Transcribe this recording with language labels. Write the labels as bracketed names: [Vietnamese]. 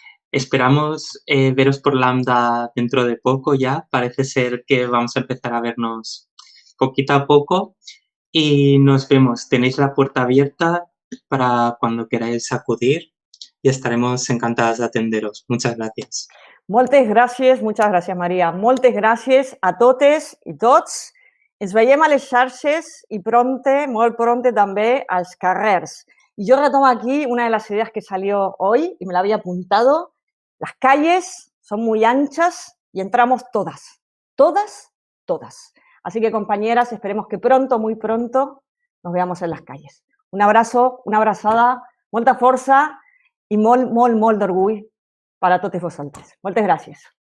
[Spanish] Esperamos veros por Lambda dentro de poco ya. Parece ser que vamos a empezar a vernos poquito a poco y nos vemos. Tenéis la puerta abierta para cuando queráis acudir y estaremos encantadas de atenderos. Muchas gracias. [Catalan] Moltes gràcies, Maria. Moltes gràcies a totes i tots. Ens veiem a les xarxes i molt pronte també als carrers. [Spanish] Y yo retomo aquí una de las ideas que salió hoy y me la había apuntado. Las calles son muy anchas y entramos todas, todas, todas. Así que, compañeras, esperemos que pronto, muy pronto, nos veamos en las calles. Un abrazo, [Catalan] una abrazada, molta força i molt d'orgull per a totes vosaltres. Moltes gràcies.